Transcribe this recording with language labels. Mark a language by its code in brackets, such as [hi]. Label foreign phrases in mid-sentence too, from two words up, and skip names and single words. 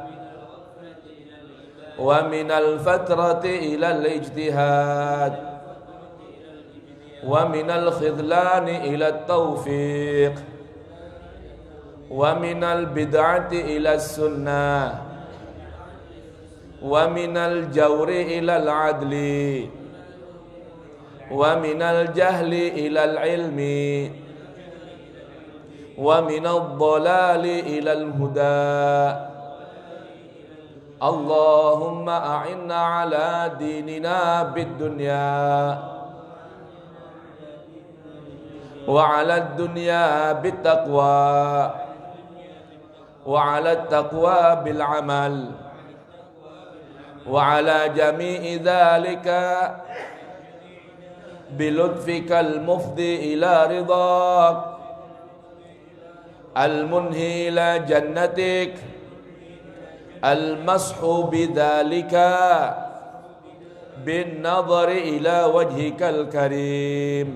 [ar] ومن الفترة إلى الاجتهاد ومن الخذلان إلى التوفيق ومن البدعة إلى السنة ومن الجور إلى العدل ومن الجهل إلى العلم ومن الضلال إلى الهدى. اللهم أعنا على ديننا بالدنيا وعلى الدنيا بالتقوى وعلى التقوى بالعمل وعلى جميع ذلك بلطفك المفضي إلى رضاك المنهي إلى جنتك المشو بذلك بالنظر إلى وجهك الكريم.